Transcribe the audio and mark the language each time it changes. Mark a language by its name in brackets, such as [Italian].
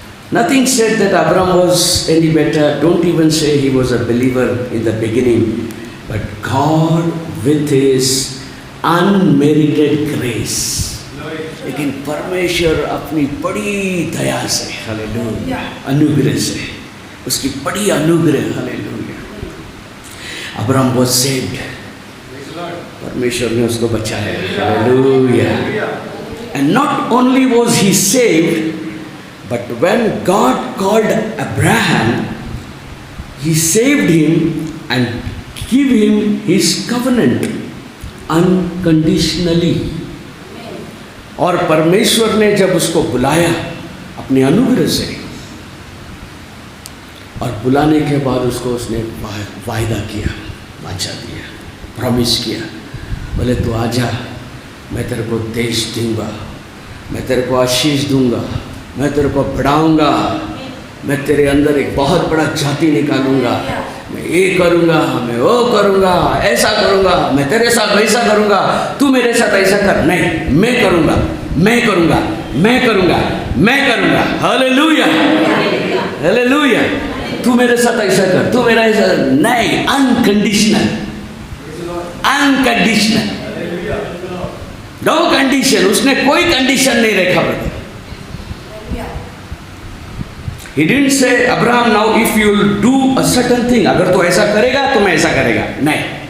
[English] Nothing said that Abraham was any better. Don't even say he was a believer in the beginning. But God with his unmerited grace, [Hindi] लेकिन परमेश्वर अपनी बड़ी दया से, hallelujah, अनुग्रह से, उसकी बड़ी अनुग्रह, हालेलुया, अब्राहम [English] was saved. [Hindi] परमेश्वर ने उसको बचाया, hallelujah. [English] And not only was he saved, but when God called Abraham, he saved him and gave him his covenant unconditionally. [Hindi] और परमेश्वर ने जब उसको बुलाया अपने अनुग्रह से, और बुलाने के बाद उसको उसने वायदा किया, वाचा दिया, प्रॉमिस किया, बोले तू आजा, मैं तेरे को देश दूंगा, मैं तेरे को आशीष दूंगा, मैं तेरे को बढ़ाऊंगा, मैं तेरे अंदर एक बहुत बड़ा जाति निकालूंगा, मैं ये करूंगा, मैं वो करूंगा, ऐसा करूंगा, मैं तेरे साथ वैसा करूंगा, तू मेरे साथ ऐसा कर। नहीं, मैं करूंगा, मैं करूंगा, मैं करूंगा, मैं करूंगा। Hallelujah, hallelujah. तू मेरे साथ ऐसा कर, तू मेरा ऐसा नहीं, [English] Unconditional, unconditional, no condition. [Hindi] उसने कोई कंडीशन नहीं रखा। [English] He didn't say, Abraham, now if you will do a certain thing, [Hindi] अगर तो ऐसा करेगा तो मैं ऐसा करेगा, नहीं।